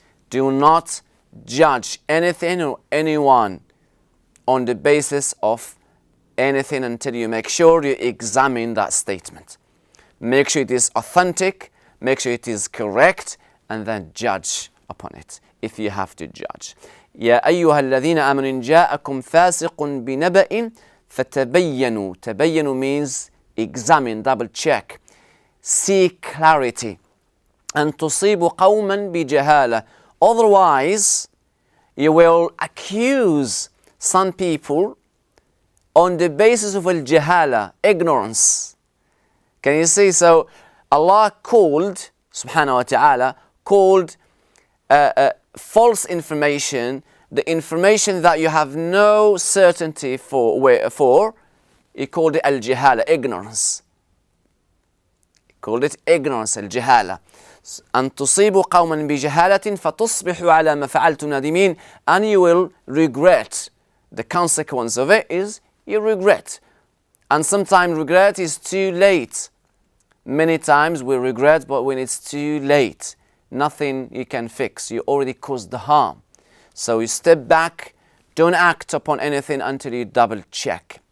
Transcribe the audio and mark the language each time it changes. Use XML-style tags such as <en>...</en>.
<en>Do not judge anything or anyone on the basis of anything until you make sure you examine that statement. Make sure it is authentic, make sure it is correct, and then judge upon it if you have to judge.</en> <ar>يا أيها الذين آمنوا إن جاءكم فاسق بنبأ فتبينوا.</ar> <en>تبينوا means examine, double check, seek clarity.</en> <ar>أن تصيبوا قوما بجهالة.</ar> <en>Otherwise, you will accuse some people on the basis of al-jahala, ignorance. Can you see? So Allah called, subhanahu wa ta'ala, called false information, the information that you have no certainty for, he called it al-jahala, ignorance. He called it ignorance, al-jahala.</en> <ar>أن تصيبوا قوما بجهالة فتصبحوا على ما فعلتم نادمين,</ar> <en>and you will regret. The consequence of it is you regret. And sometimes regret is too late. Many times we regret, but when it's too late, nothing you can fix. You already caused the harm. So you step back, don't act upon anything until you double check.</en>